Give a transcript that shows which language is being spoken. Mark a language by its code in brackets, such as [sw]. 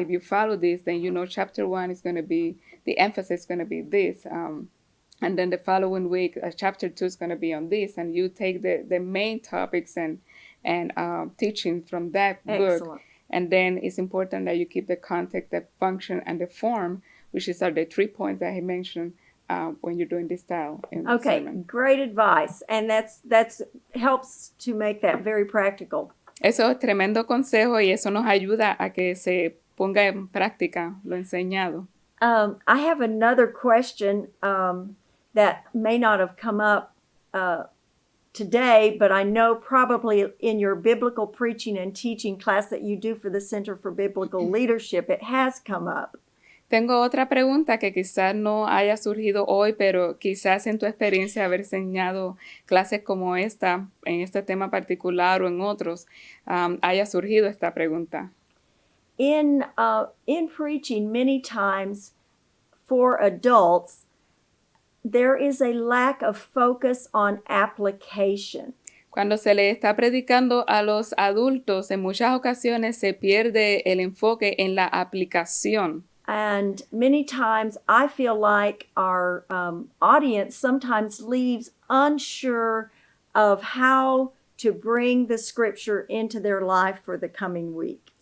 [en] If you follow this, then you know chapter 1 is going to be, the emphasis is going to be this, and then the following week chapter 2 is going to be on this, and you take the main topics and teaching from that Excellent. book. And then it's important that you keep the context, the function, and the form, which are the 3 points that he mentioned when you're doing this style in the Okay, sermon. great advice. And that's helps to make that very practical. [es] Eso es tremendo consejo y eso nos ayuda a que se ponga en práctica lo enseñado. [en] I have another question that may not have come up today, but I know probably in your biblical preaching and teaching class that you do for the Center for Biblical Leadership, it has come up. [es] Tengo otra pregunta que quizás no haya surgido hoy, pero quizás en tu experiencia haber enseñado clases como esta, en este tema particular o en otros, haya surgido esta pregunta. [en] In preaching, many times for adults, there is a lack of focus on application. [es] Cuando se le está predicando a los adultos, en muchas ocasiones se pierde el enfoque en la aplicación. [en] And many times I feel like our audience sometimes leaves unsure of how to bring the scripture into their life for the coming week.